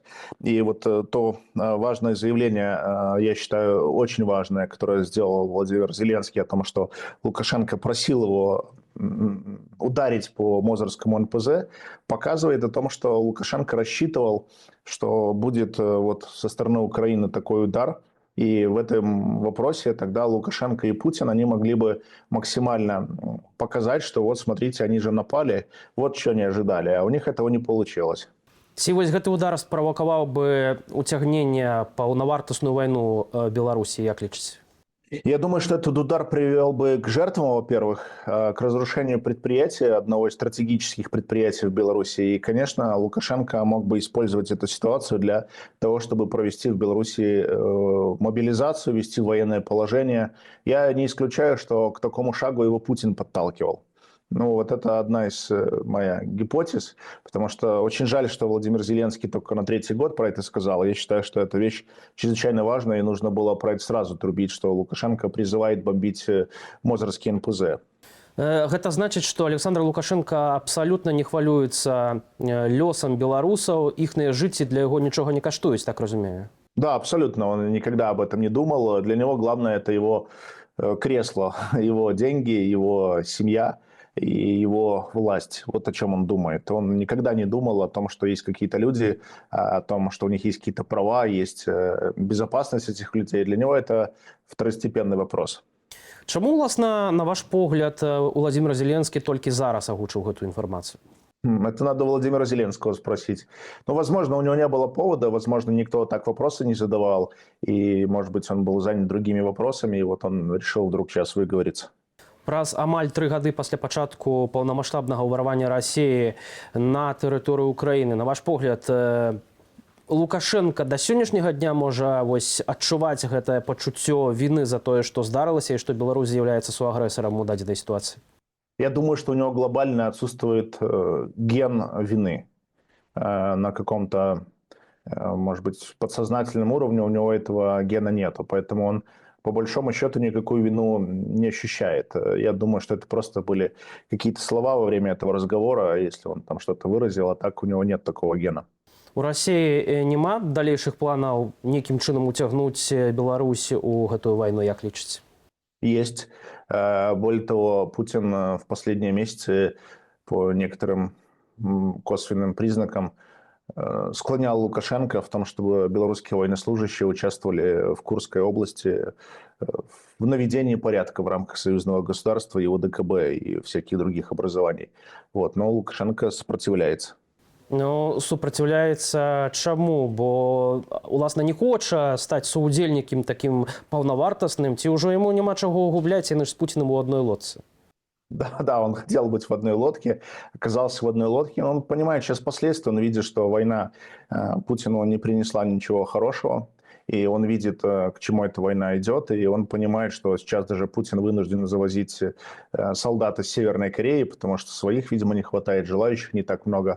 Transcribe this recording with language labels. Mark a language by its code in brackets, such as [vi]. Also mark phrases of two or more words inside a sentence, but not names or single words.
[ru] И вот то важное заявление, я считаю, очень важное, которое сделал Владимир Зеленский о том, что Лукашенко просил его ударить по Мозырскому НПЗ, показывает о том, что Лукашенко рассчитывал, что будет вот со стороны Украины такой удар. И в этом вопросе тогда Лукашенко и Путин, они могли бы максимально показать, что вот смотрите, они же напали, вот что они ожидали, а у них этого не получилось. [be] Ці вось гэты удар справакаваў бы уцягненне паўнавартасную вайну Беларусі, як лічыце? [ru] Я думаю, что этот удар привел бы к жертвам, во-первых, к разрушению предприятия, одного из стратегических предприятий в Беларуси. И, конечно, Лукашенко мог бы использовать эту ситуацию для того, чтобы провести в Беларуси мобилизацию, ввести военное положение. Я не исключаю, что к такому шагу его Путин подталкивал. Ну, вот это одна из моих гипотез, потому что очень жаль, что Владимир Зеленский только на 3-й год про это сказал. Я считаю, что эта вещь чрезвычайно важная, и нужно было про это сразу трубить, что Лукашенко призывает бомбить Мозырский НПЗ. [be] Гэта значыць, што Александр Лукашенко абсалютна не хвалюецца лёсам беларусаў, іхныя жыцці для яго нічога не каштуюць, так разумею. [ru] Да, абсолютно. Он никогда об этом не думал. Для него главное – это его кресло, его деньги, его семья и его власть. Вот о чем он думает. Он никогда не думал о том, что есть какие-то люди, о том, что у них есть какие-то права, есть безопасность этих людей. Для него это второстепенный вопрос. [be] Чаму, уласна, на ваш погляд, Владимир Зеленскі толькі зараз агучыў гэтую інфармацыю? [ru] Это надо Владимира Зеленского спросить. Ну, возможно, у него не было повода, возможно, никто так вопросы не задавал, и, может быть, он был занят другими вопросами, и вот он решил вдруг сейчас выговориться. [be] Праз амаль 3 гады пасля пачатку паўнамаштабнага ўварвання Расіі на тэрыторыю Украіны, на ваш погляд, Лукашенко до сённяшняга дня можа адчуваць гэтае пачуццё віны за тое, што здарылася, і што Беларусь з'яўляецца суагрэсарам у дадзенай сітуацыі? [ru] Я думаю, что у него глобально отсутствует ген вины на каком-то, может быть, подсознательном уровне. У него этого гена нету, поэтому он по большому счету никакую вину не ощущает. Я думаю, что это просто были какие-то слова во время этого разговора, если он там что-то выразил, а так у него нет такого гена. [be] У Расіі няма далейшых планаў нейкім чынам уцягнуць Беларусь у гэтую вайну, як лічыце? [ru] Есть. Более того, Путин в последние месяцы по некоторым косвенным признакам склонял Лукашенко в том, чтобы белорусские военнослужащие участвовали в Курской области в наведении порядка в рамках союзного государства, его ДКБ и всяких других образований. Вот. Но Лукашенко сопротивляется. [be] Ну, супраціўляецца чаму? Бо, уласна, не хоча стаць суудзельнікам такім паўнавартасным, ці ўжо яму няма чаго губляць, яны ж з Путіным [ru] у одной лодцы? Да, он хотел быть в одной лодке, оказался в одной лодке. Он понимает сейчас последствия, он видит, что война Путину не принесла ничего хорошего. И он видит, к чему эта война идет, и он понимает, что сейчас даже Путин вынужден завозить солдат из Северной Кореи, потому что своих, видимо, не хватает, желающих не так много.